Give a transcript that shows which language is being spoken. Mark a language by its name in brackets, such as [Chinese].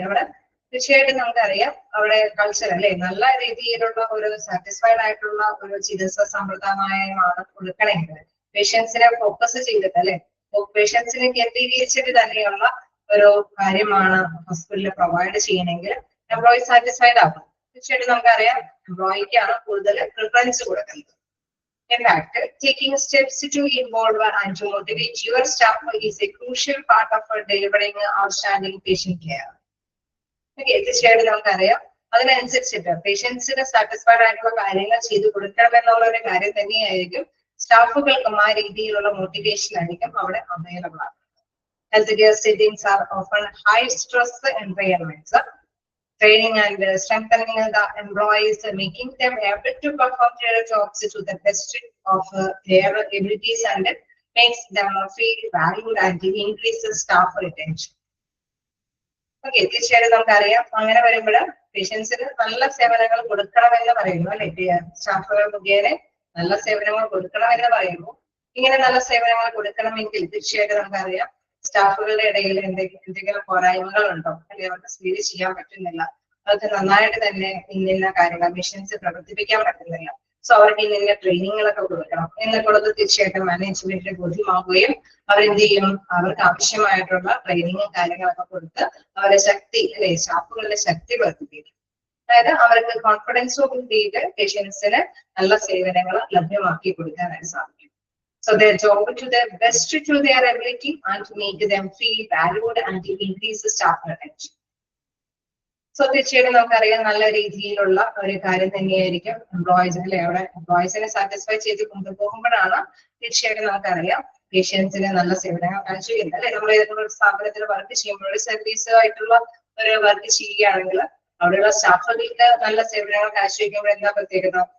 [Malayalam] അവിടെ തീർച്ചയായിട്ടും നമുക്കറിയാം അവിടെ കൾച്ചർ അല്ലെ നല്ല രീതിയിലുള്ള ഒരു സാറ്റിസ്ഫൈഡ് ആയിട്ടുള്ള ഒരു ചികിത്സാ സമ്പ്രദായമാണ് കൊടുക്കണമെങ്കിൽ പേഷ്യൻസിനെ ഫോക്കസ് ചെയ്തിട്ട് അല്ലെ പേഷ്യൻസിനെ കേന്ദ്രീകരിച്ചിട്ട് തന്നെയുള്ള ഒരു കാര്യമാണ് ഹോസ്പിറ്റലിൽ പ്രൊവൈഡ് ചെയ്യണമെങ്കിൽ എംപ്ലോയി സാറ്റിസ്ഫൈഡ് ആകും. തീർച്ചയായിട്ടും നമുക്കറിയാം എംപ്ലോയിക്കാണ് കൂടുതൽ പ്രിഫറൻസ് കൊടുക്കുന്നത്. [English] In fact, taking steps to involve and to motivate your staff is a crucial part of delivering outstanding patient care. [Malayalam] Okay, തീർച്ചയായിട്ടും നമുക്കറിയാം അതിനനുസരിച്ചിട്ട് പേഷ്യൻസിന് സാറ്റിസ്ഫൈഡ് ആയിട്ടുള്ള കാര്യങ്ങൾ ചെയ്തു കൊടുക്കണം എന്നുള്ള ഒരു കാര്യം തന്നെയായിരിക്കും സ്റ്റാഫുകൾക്കും ആ രീതിയിലുള്ള മോട്ടിവേഷൻ ആയിരിക്കും അവിടെ അവൈലബിൾ ആകുന്നത്. [English] Health care settings are often high stress environments. Training and strengthening the employees, making them able to perform their jobs to the best of their abilities and makes them feel valued and increases staff retention. [Malayalam] Okay, തീർച്ചയായിട്ടും നമുക്കറിയാം അങ്ങനെ വരുമ്പോൾ പേഷ്യൻസിന് നല്ല സേവനങ്ങൾ കൊടുക്കണമെന്ന് പറയുന്നു അല്ലെ. സ്റ്റാഫുകൾ മുഖേന നല്ല സേവനങ്ങൾ കൊടുക്കണമെന്ന് പറയുന്നു. ഇങ്ങനെ നല്ല സേവനങ്ങൾ കൊടുക്കണമെങ്കിൽ തീർച്ചയായിട്ടും നമുക്കറിയാം സ്റ്റാഫുകളുടെ ഇടയിൽ എന്തെങ്കിലും പോരായ്മകൾ ഉണ്ടോ അല്ലെ അവർക്ക് സ്പീഡ് ചെയ്യാൻ പറ്റുന്നില്ല, അവർക്ക് നന്നായിട്ട് തന്നെ ഇന്ന കാര്യങ്ങൾ മിഷൻസ് പ്രവർത്തിപ്പിക്കാൻ പറ്റുന്നില്ല, സോ അവർക്ക് ഇന്ന ട്രെയിനിങ്ങുകളൊക്കെ കൊടുക്കണം എന്നൊക്കെയുള്ളത് തീർച്ചയായിട്ടും മാനേജ്മെന്റിന് ബോധ്യമാവുകയും അവരെന്ത് ചെയ്യും അവർക്ക് ആവശ്യമായിട്ടുള്ള ട്രെയിനിങ്ങും കാര്യങ്ങളൊക്കെ കൊടുത്ത് അവരുടെ ശക്തി അല്ലെ സ്റ്റാഫുകളുടെ ശക്തി വർദ്ധിപ്പിക്കും. അതായത് അവർക്ക് കോൺഫിഡൻസോട് കൂടിയിട്ട് പേഷ്യൻസിന് നല്ല സേവനങ്ങൾ ലഭ്യമാക്കി കൊടുക്കാനായിട്ട് സാധിക്കും. [English] So their job to their best to their ability and to make them feel valued and to increase the staff retention. [Malayalam] So തീർച്ചയായിട്ടും നമുക്കറിയാം നല്ല രീതിയിലുള്ള ഒരു കാര്യം തന്നെയായിരിക്കും എംപ്ലോയീസ് അല്ലെ അവിടെ എംപ്ലോയീസിനെ സാറ്റിസ്ഫൈ ചെയ്ത് കൊണ്ടുപോകുമ്പോഴാണ് തീർച്ചയായിട്ടും നമുക്കറിയാം പേഷ്യൻസിന് നല്ല സേവനങ്ങൾ കാഴ്ചവെക്കുന്നത് അല്ലെ. നമ്മൾ ഏതെങ്കിലും ഒരു സ്ഥാപനത്തിൽ വർക്ക് ചെയ്യുമ്പോൾ സർവീസ് ആയിട്ടുള്ള ഒരു വർക്ക് ചെയ്യുകയാണെങ്കിൽ അവിടെയുള്ള സ്റ്റാഫുകൾക്ക് നല്ല സേവനങ്ങൾ കാഴ്ചവെക്കുമ്പോൾ എന്താ പ്രത്യേകത?